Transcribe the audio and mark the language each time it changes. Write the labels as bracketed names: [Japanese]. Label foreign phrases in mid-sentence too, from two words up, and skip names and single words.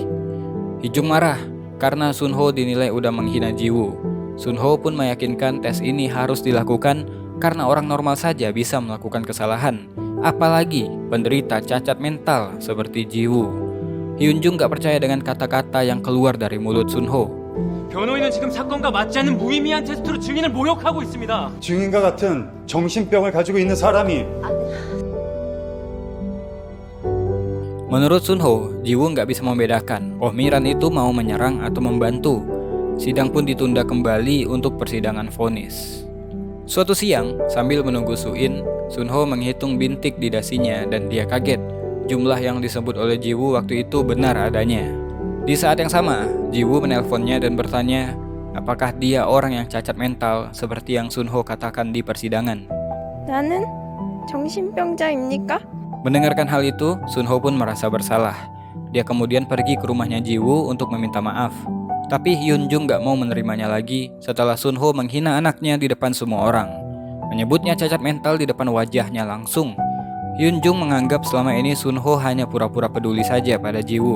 [Indonesian] Hee-jung marah karena Sunho dinilai udah menghina Jiwoo. Sunho pun meyakinkan tes ini harus dilakukan karena orang normal saja bisa melakukan kesalahan, apalagi penderita cacat mental seperti Jiwoo. Hyunjung gak percaya dengan kata-kata yang keluar dari mulut Sunho. [Korean] 변호인은 지금 사건과 맞지 않는 무의미한 테스트로 증인을 모욕하고 있습니다. 증인과 같은 정신병을 가지고 있는 사람이 [Indonesian] Menurut Sunho, Jiwoo nggak bisa membedakan Miran itu mau menyerang atau membantu. Sidang pun ditunda kembali untuk persidangan vonis. Suatu siang, sambil menunggu Suin, Sunho menghitung bintik di dasinya dan dia kaget. Jumlah yang disebut oleh Jiwoo waktu itu benar adanya. Di saat yang sama, Jiwoo menelponnya dan bertanya, apakah dia orang yang cacat mental seperti yang Sunho katakan di persidangan. [Korean] 나는 정신병자입니까? [Indonesian] Mendengarkan hal itu, Sunho pun merasa bersalah. Dia kemudian pergi ke rumahnya Jiwoo untuk meminta maaf. Tapi Hyunjung gak mau menerimanya lagi setelah Sunho menghina anaknya di depan semua orang. Menyebutnya cacat mental di depan wajahnya langsung. Hyunjung menganggap selama ini Sunho hanya pura-pura peduli saja pada Jiwoo.